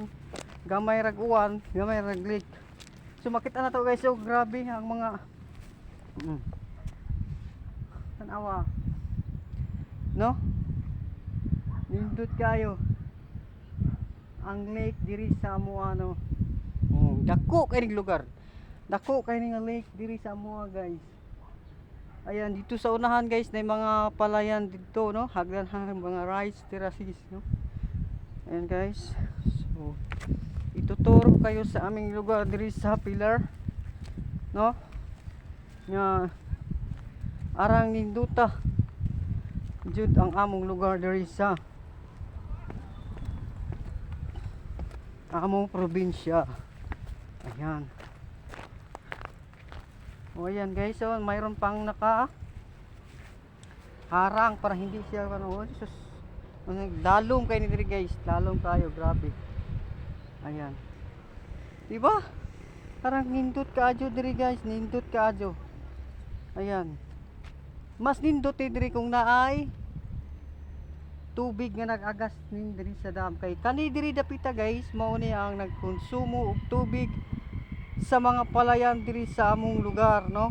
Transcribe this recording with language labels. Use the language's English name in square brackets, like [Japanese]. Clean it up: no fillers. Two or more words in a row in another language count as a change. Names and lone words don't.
[Cebuano] Gamay rag uwan, gamay rag lake. So makita na to guys, so grabe ang mga tanawa. No? Nindot kayo. Ang lake diri sa Amua, no. Dako kay ning lugar. Dako kay ning lake diri sa Amua guys. [Filipino] Ayan, dito sa unahan guys, na mga palayan dito, no? Hagdan mga [English] rice terraces, [Filipino] no? Ayan guys. So, ituturo kayo sa aming lugar diri sa Pilar, no? [Cebuano] Nga arang ninduta jud ang among lugar diri sa among probinsya. Ayan. [Filipino] O ayan guys, so mayroon pang naka harang para hindi siya ano, Jesus. [Cebuano] Dalom kayo ni diri guys, dalom kayo, grabe. Ayan. Diba? Parang nindot kaadyo diri guys, nindot kaadyo. Ayan. Mas nindot diri kung naay tubig nga nag-agas nin diri sa dam kay kani diri dapita guys, mao ni ang nagkonsumo og tubig sa mga palayan diri sa among lugar, no?